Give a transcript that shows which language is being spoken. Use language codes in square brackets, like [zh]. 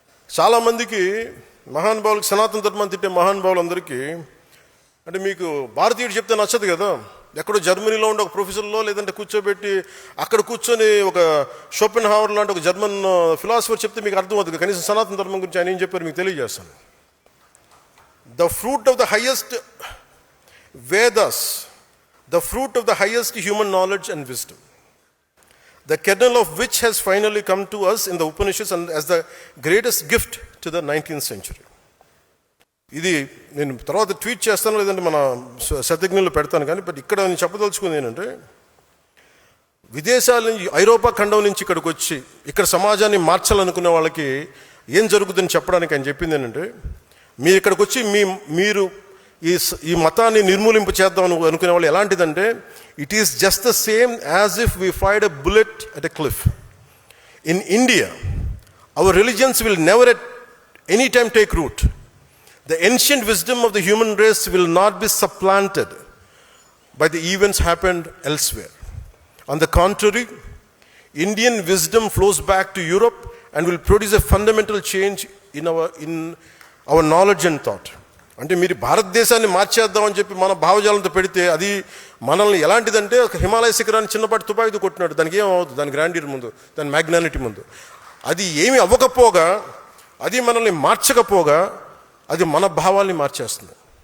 [te] చాలామందికి మహానుభావులకి, సనాతన ధర్మాన్ని తిట్టే మహానుభావులందరికీ అంటే మీకు భారతీయుడు చెప్తే నచ్చదు కదా. ఎక్కడో జర్మనీలో ఉండే ఒక ప్రొఫెసర్లో లేదంటే కూర్చోబెట్టి అక్కడ కూర్చొని ఒక షోపెన్ హావర్ లాంటి ఒక జర్మన్ ఫిలాసఫర్ చెప్తే మీకు అర్థం అవుతుంది. కనీసం సనాతన ధర్మం గురించి ఆయన ఏం చెప్పారు మీకు తెలియజేస్తాను. [en] The fruit of the highest Vedas, the fruit of the highest human knowledge and wisdom, the kernel of which has finally come to us in the Upanishads and as the greatest gift to the 19th century. [te] ఇది నేను తర్వాత tweet చేస్తాను, లేదంటే మన శతజ్ఞులు పెడతాను. కానీ but ఇక్కడ నేను చెప్పదలుచుకుంది ఏంటంటే, విదేశాల నుంచి ఐరోపా ఖండం నుంచి ఇక్కడికి వచ్చి ఇక్కడ సమాజాన్ని మార్చాలనుకునే వాళ్ళకి ఏం జరుగుతుందని చెప్పడానికి ఆయన చెప్పింది ఏంటంటే, మీరు ఇక్కడికి వచ్చి మీరు ఈ మతాన్ని నిర్మూలింపు చేద్దాం అనుకునే వాళ్ళు ఎలాంటిదంటే, [en] It is just the same as if we fired a bullet at a cliff. In India our religions will never at any time take root. The ancient wisdom of the human race will not be supplanted by the events happened elsewhere. On the contrary, Indian wisdom flows back to Europe and will produce a fundamental change in our knowledge and thought. [te] అంటే మీరు భారతదేశాన్ని మార్చేద్దామని చెప్పి మన భావజాలంతో పెడితే అది మనల్ని ఎలాంటిదంటే ఒక హిమాలయ శిఖరాన్ని చిన్నపాటి తుపాకీతో కొట్టినాడు. దానికి ఏం అవ్వదు, దాని గ్రాండియర్ ముందు, దాని మ్యాగ్నానిటీ ముందు. అది ఏమి అవ్వకపోగా, అది మనల్ని మార్చకపోగా, అది మన భావాల్ని మార్చేస్తుంది.